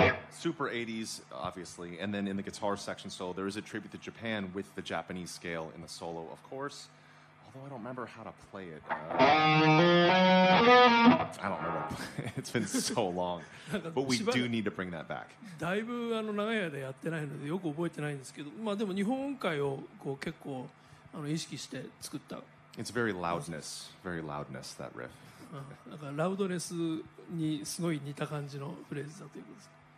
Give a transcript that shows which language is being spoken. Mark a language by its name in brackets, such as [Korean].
[English] Super 80s, obviously, and then in the guitar section solo, there is a tribute to Japan with the Japanese scale in the solo, of course. Although I don't remember how to play it. I don't remember. It's been so long. But we do need to bring that back. [Japanese] だいぶ長い間やってないのでよく覚えてないんですけど、でも日本音階を結構意識して作った。 [English] It's very loudness, that riff. [Japanese] だからラウドネスにすごい似た感じのフレーズだということです。